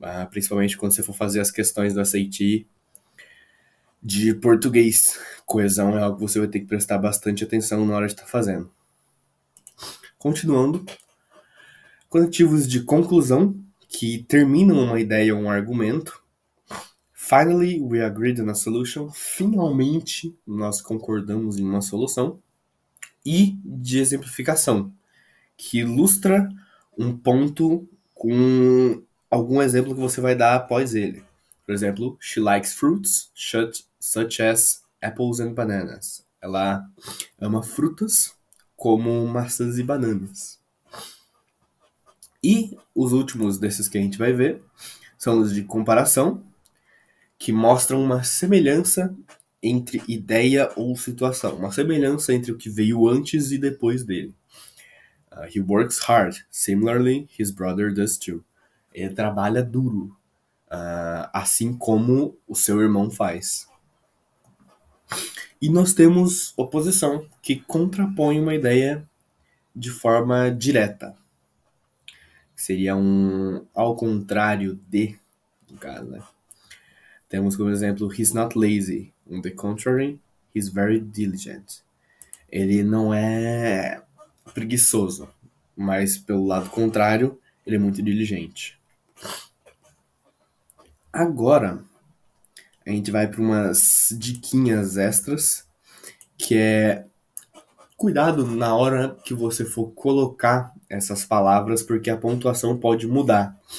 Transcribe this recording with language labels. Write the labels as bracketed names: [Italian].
[Portuguese] Principalmente quando você for fazer as questões do SAT de português. Coesão é algo que você vai ter que prestar bastante atenção na hora de estar fazendo. Continuando, conectivos de conclusão, que terminam uma ideia ou um argumento. [English] Finally, we agreed on a solution. [Portuguese] Finalmente, nós concordamos em uma solução. E de exemplificação, que ilustra um ponto com algum exemplo que você vai dar após ele. Por exemplo, [English] she likes fruits such as apples and bananas. [Portuguese] Ela ama frutas como maçãs e bananas. E os últimos desses que a gente vai ver são os de comparação, que mostram uma semelhança entre ideia ou situação, uma semelhança entre o que veio antes e depois dele. [English] He works hard. Similarly, his brother does too. [Portuguese] Ele trabalha duro, assim como o seu irmão faz. E nós temos oposição, que contrapõe uma ideia de forma direta. Seria um ao contrário de, no caso, né? Temos como exemplo, [English] he's not lazy. On the contrary, he's very diligent. [Portuguese] Ele não é preguiçoso, mas pelo lado contrário, ele é muito diligente. Agora, a gente vai para umas diquinhas extras, que é cuidado na hora que você for colocar essas palavras, porque a pontuação pode mudar.